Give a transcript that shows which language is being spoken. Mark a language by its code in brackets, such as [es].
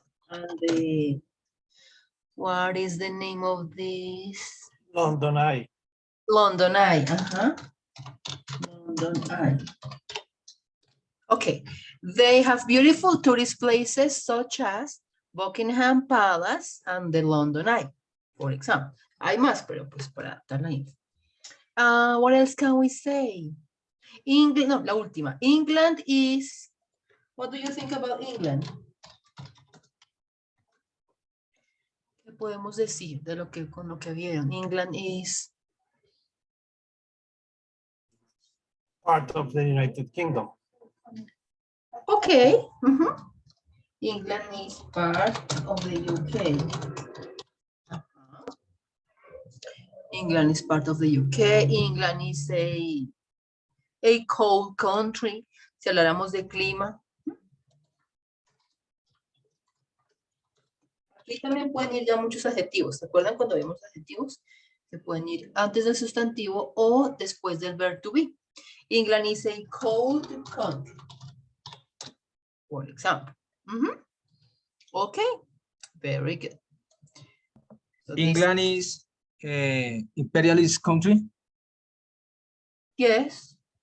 [en] And what is the name of this? London Eye. London Eye, London Eye. Okay, they have beautiful tourist places such as Buckingham Palace and the London Eye, for example. [es] Hay más, pero pues para dar la info. [en] What else can we say? England, [es] no, la última. [en] England is, what do you think about England? [es] ¿Qué podemos decir de lo que, con lo que vieron? [en] England is Part of the United Kingdom. okay. England is part of the UK. England is part of the UK. England is a cold country. [es] Si habláramos de clima. Aquí también pueden ir ya muchos adjetivos. ¿Se acuerdan cuando vemos adjetivos? Se pueden ir antes del sustantivo o después del verb to be. [en] England is a cold country. For example. Okay. Very good. So England is imperialist country. Yes.